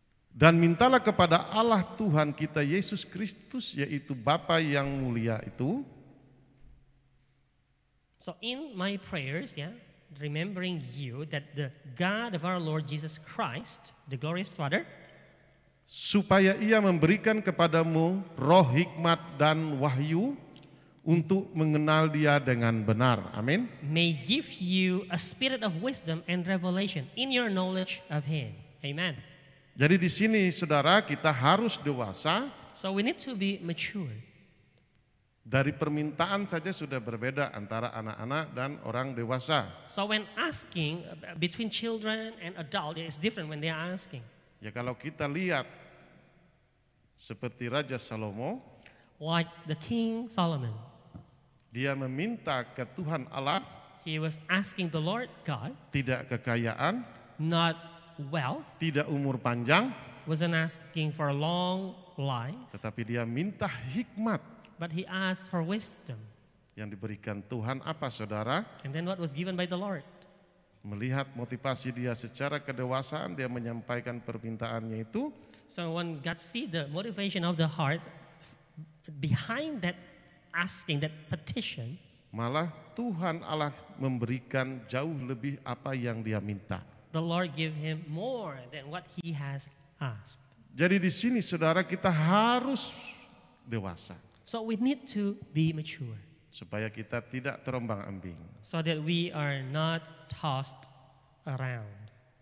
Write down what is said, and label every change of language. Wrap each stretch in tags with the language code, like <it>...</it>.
<id>Dan mintalah kepada Allah Tuhan kita Yesus Kristus, yaitu Bapa yang mulia itu.</id> <en>So in my prayers, remembering you that the God of our Lord Jesus Christ, the glorious Father,</en> <id>Supaya ia memberikan kepadamu roh hikmat dan wahyu untuk mengenal dia dengan benar. Amin.</id> <en>may give you a spirit of wisdom and revelation in your knowledge of Him. Amen.</en> <id>Jadi di sini saudara kita harus dewasa.</id> <en>So we need to be mature.</en> <id>Dari permintaan saja sudah berbeda antara anak-anak dan orang dewasa.</id> <en>So when asking between children and adult, it's different when they are asking.</en> <id>Ya kalau kita lihat seperti Raja Salomo,</id> <en>Like the King Solomon,</en> <id>dia meminta ke Tuhan Allah</id> <en>he was asking the Lord God,</en> <id>tidak kekayaan,</id> <en>not wealth,</en> <id>tidak umur panjang,</id> <en>wasn't asking for a long life,</en> <id>tetapi dia minta hikmat</id> <en>but he asked for wisdom.</en> <id>yang diberikan Tuhan. Apa saudara?</id> <en>And then what was given by the Lord?</en> <id>Melihat motivasi dia secara kedewasaan, dia menyampaikan permintaannya itu.</id> <en>So when God see the motivation of the heart behind that asking, that petition,</en> <id>Malah Tuhan Allah memberikan jauh lebih apa yang dia minta.</id> <en>the Lord give him more than what he has asked.</en> <id>Jadi di sini saudara kita harus dewasa</id> <en>So we need to be mature</en> <id>supaya kita tidak terombang-ambing.</id> <en>so that we are not tossed around.</en>